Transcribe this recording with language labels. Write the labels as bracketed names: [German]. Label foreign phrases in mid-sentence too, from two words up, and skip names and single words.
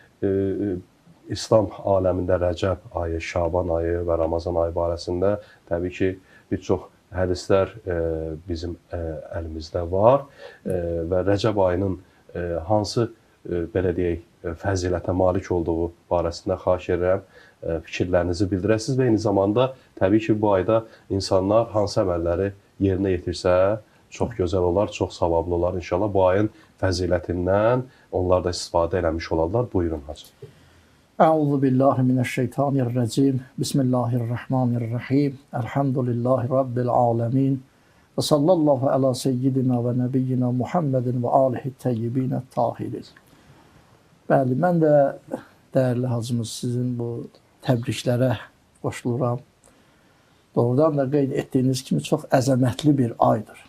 [Azerbaijani] İslam aləmində Rəcəb ayı, Şaban ayı və Ramazan ayı barəsində təbii ki, bir çox hədislər bizim əlimizdə var və Rəcəb ayının hansı, belə deyək, fəzilətə malik olduğu barəsində xahiş edirəm, fikirlərinizi bildirəsiniz və eyni zamanda təbii ki, bu ayda insanlar hansı əməlləri yerinə yetirsə çox gözəl olar, çox savablı olar. İnşallah bu ayın fəzilətindən onlar da istifadə eləmiş olarlar. Buyurun, Hacı. [Arabic] أعوذ بالله من الشيطان الرجيم. بسم الله الرحمن الرحيم. الحمد لله رب العالمين. وصلى الله على سيدنا ونبينا محمد وآله الطيبين الطاهرين. [Azerbaijani] Bəli, mən də dəyərli hacımız sizin bu təbriklərə qoşuluram. Doğrudan da qeyd etdiyiniz kimi çox əzəmətli bir aydır.